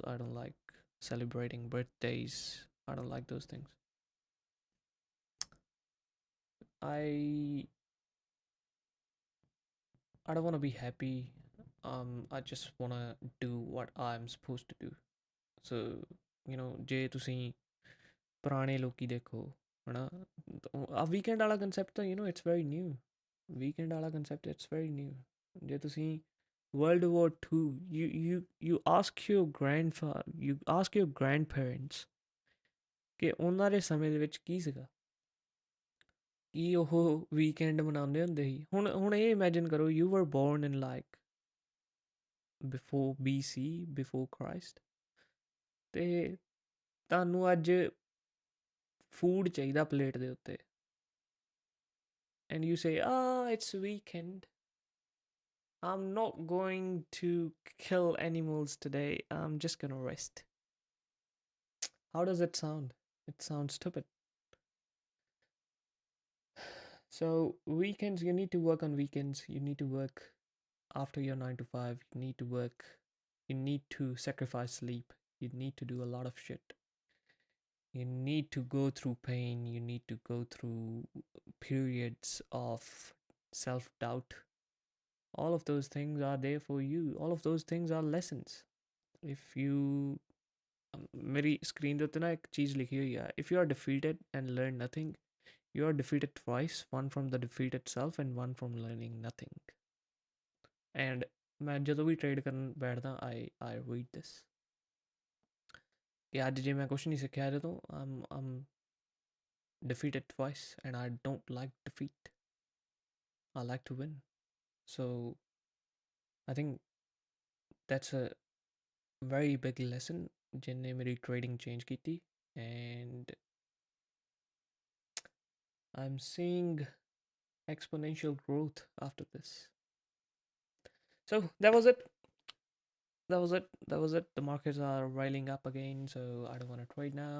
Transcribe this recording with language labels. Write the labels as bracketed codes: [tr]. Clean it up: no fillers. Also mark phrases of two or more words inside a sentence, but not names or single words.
[en] I don't like celebrating birthdays. I don't like those things. I don't want to be happy. I just want to do what I'm supposed to do. So, [pa] ਜੇ ਤੁਸੀਂ ਪੁਰਾਣੇ ਲੋਕੀ ਦੇਖੋ ਹਨਾ, ਆ ਵੀਕਐਂਡ ਵਾਲਾ ਕਨਸੈਪਟ ਤਾਂ [en] it's very new. [pa] ਵੀਕਐਂਡ ਵਾਲਾ ਕਨਸੈਪਟ [en] it's very new. [pa] ਜੇ ਤੁਸੀਂ [en] World War II, you ask your grandparents [pa] ਕਿ ਉਹਨਾਂ ਦੇ ਸਮੇਂ ਦੇ ਵਿੱਚ ਕੀ ਸੀਗਾ, ਕੀ ਉਹ ਵੀਕਐਂਡ ਮਨਾਉਂਦੇ ਹੁੰਦੇ ਸੀ. ਹੁਣ ਇਹ ਇਮੈਜਿਨ ਕਰੋ, [en] you were born in like before BC, before Christ, [pa] ਤੇ ਤੁਹਾਨੂੰ ਅੱਜ ਫੂਡ ਚਾਹੀਦਾ ਪਲੇਟ ਦੇ ਉੱਤੇ, [en] and you say, it's weekend, I'm not going to kill animals today, I'm just gonna rest. How does it sound? It sounds stupid. So weekends, you need to work on weekends, you need to work after your 9 to 5, you need to work, you need to sacrifice sleep, you need to do a lot of shit, you need to go through pain, you need to go through periods of self doubt. All of those things are there for you, all of those things are lessons. If you [pa] ਮੇਰੀ ਸਕ੍ਰੀਨ ਦੇ ਉੱਤੇ ਨਾ ਇੱਕ ਚੀਜ਼ ਲਿਖੀ ਹੋਈ ਆ, [en] if you are defeated and learn nothing, you are defeated twice, one from the defeat itself and one from learning nothing. [pa] And ਮੈਂ ਜਦੋਂ ਵੀ ਟ੍ਰੇਡ ਕਰਨ ਬੈਠਦਾ [en] I read this [pa] ਕਿ ਅੱਜ ਜੇ ਮੈਂ ਕੁਛ ਨਹੀਂ ਸਿੱਖਿਆ ਇਹਦੇ ਤੋਂ, [en] I'm defeated twice and I don't like defeat, I like to win. So I think that's a very big lesson [pa] ਜਿਹਨੇ ਮੇਰੀ [en] trading change ਕੀਤੀ, and I'm seeing exponential growth after this. So that was it. The markets are riling up again, so I don't want to trade now.